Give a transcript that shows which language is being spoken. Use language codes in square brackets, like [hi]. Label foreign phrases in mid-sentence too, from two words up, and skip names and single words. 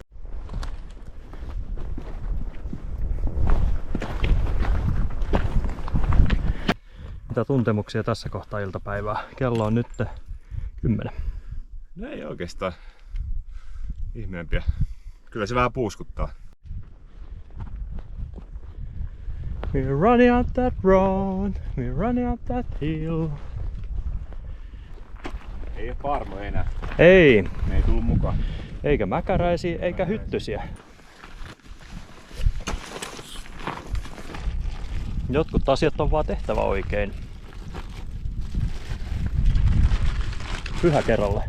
[fi] Mitä tuntemuksia tässä kohtaa iltapäivää? Kello on nyt 10. No ei oikeastaan ihmeempiä. Kyllä se vähän puuskuttaa. [en] We're running up that road, we're running up that hill. [fi] Ei oo paarmoja enää. Ei. Ne ei tullut mukaan. Eikä mäkäräisiä, eikä hyttysiä. Jotkut asiat on vaan tehtävä oikein. Pyhäkerolle.